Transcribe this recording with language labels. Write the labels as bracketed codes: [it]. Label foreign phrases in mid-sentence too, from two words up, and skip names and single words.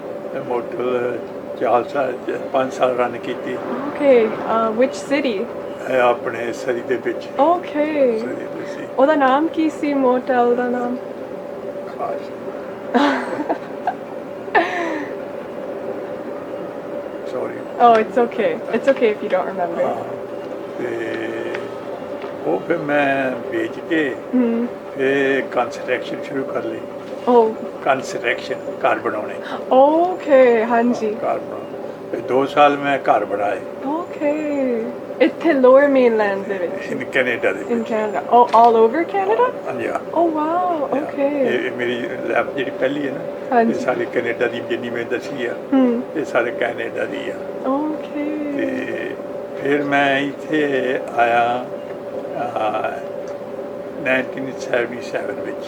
[pa] ਮੋਟਰ 4 ਸਾਲ 5 ਸਾਲ ਰਨ ਕੀਤੀ। ਓਕੇ ਵਿਚ ਸਿਟੀ ਇਹ ਆਪਣੇ ਸਰੀ ਦੇ ਵਿੱਚ ਓਕੇ ਸਰੀ ਦੇ ਸੀ ਉਹਦਾ ਨਾਮ ਕੀ ਸੀ ਮੋਟਲ ਦਾ ਨਾਮ ਖਾਸ ਸੌਰੀ [en] Oh, it's okay. It's okay if you don't remember. [pa] ਤੇ ਉਹ ਫਿਰ ਮੈਂ ਵੇਚ ਕੇ Hmm. ਫਿਰ ਕੰਸਟਰਕਸ਼ਨ ਸ਼ੁਰੂ ਕਰ ਲਈ। [en] Oh, [pa] ਕੰਸਟਰਕਸ਼ਨ ਘਰ ਬਣਾਉਣੇ [en] okay. [pa] ਹਾਂਜੀ ਘਰ ਬਣਾਉਣੇ ਫਿਰ 2 ਸਾਲ ਮੈਂ ਘਰ ਬਣਾਏ [en] Okay. [pa] ਇੱਥੇ lower mainland ਦੇ ਵਿੱਚ ਇਨ ਕੈਨੇਡਾ ਦੇ [en] in [pa] ਵਿੱਚ। [en] Canada. Oh, all over Canada? [pa] ਹਾਂਜੀ [en] Oh, wow. Okay. [pa] ਇਹ ਮੇਰੀ ਲੈਬ ਜਿਹੜੀ ਪਹਿਲੀ ਹੈ ਨਾ ਇਹ ਹਾਂਜੀ ਸਾਰੇ ਕੈਨੇਡਾ ਦੀ ਜਿੰਨੀ ਮੈਂ ਦੱਸੀ ਆ Hmm. ਇਹ ਸਾਰੇ ਕੈਨੇਡਾ ਦੀ ਆ। [en] Okay. [pa] ਤੇ ਫਿਰ ਮੈਂ ਇੱਥੇ ਆਇਆ 1977 ਵਿੱਚ।